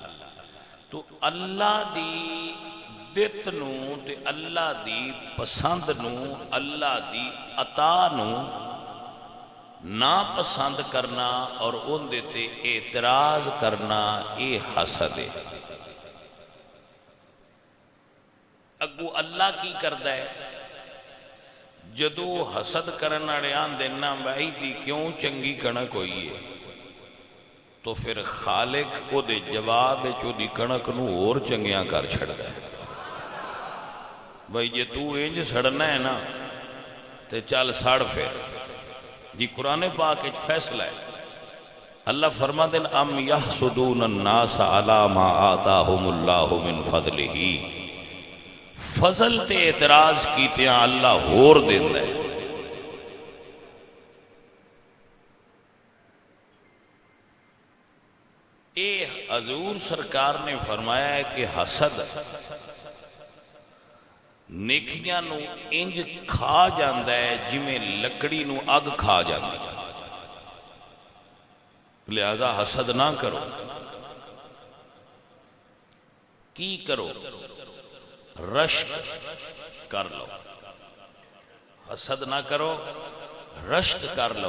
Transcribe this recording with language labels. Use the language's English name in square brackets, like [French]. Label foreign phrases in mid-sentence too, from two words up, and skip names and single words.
[Punjabi] تو اللہ دی دت نو تے اللہ دی پسند نو، اللہ دی عطا نو نا پسند کرنا اور ان دیتے اعتراض کرنا، یہ حسد ہے۔ اگو اللہ کی کردا ہے؟ جدو حسد کرن والے آندے نا بھائی دی کیوں چنگی کنک ہوئی ہے، تو پھر خالق او دے جواب چو دی کنک نو اور چنگیاں کر چھڑدا ہے۔ بھائی جے تو انج سڑنا ہے نا تے چل سڑ پھر۔ جی قرآن پاک ایک فیصلہ ہے، اللہ فرما دین [Arabic] ام یحسدون الناس علی ما آتاہم اللہ من فضلہ، [Punjabi] فضل تے اعتراض کیتے ہیں اللہ ہور دیندہ ہے۔ اے حضور سرکار نے فرمایا ہے کہ حسد نیکیاں نو انج کھا جاندہ ہے جمیں لکڑی نو اگ کھا جاندہ ہے۔ لہذا حسد نہ کرو۔ کی کرو؟ رشک کر لو۔ حسد نہ کرو، رشک کر لو۔